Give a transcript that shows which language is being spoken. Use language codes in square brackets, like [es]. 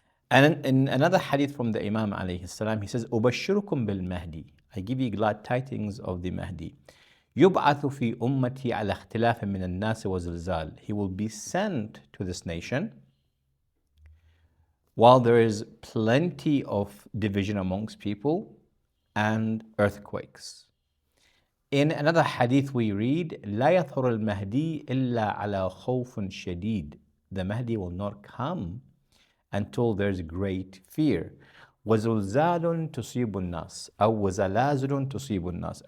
[en] And in another hadith from the Imam alayhi salam, he says, [ar] أُبَشِّرُكُمْ بِالْمَهْدِي, [en] I give you glad tidings of the Mahdi. [ar] يُبْعَثُ فِي أُمَّتِي عَلَى اخْتِلَافٍ مِّنَ النَّاسِ وَزِلْزَالٍ. [en] He will be sent to this nation while there is plenty of division amongst people and earthquakes. In another hadith we read, [ar] لا يظهر المهدي إلا على خوف شديد. [en] The Mahdi will not come until there's great fear. [ar] وزلزال تصيب الناس أو وزلازل تصيب الناس.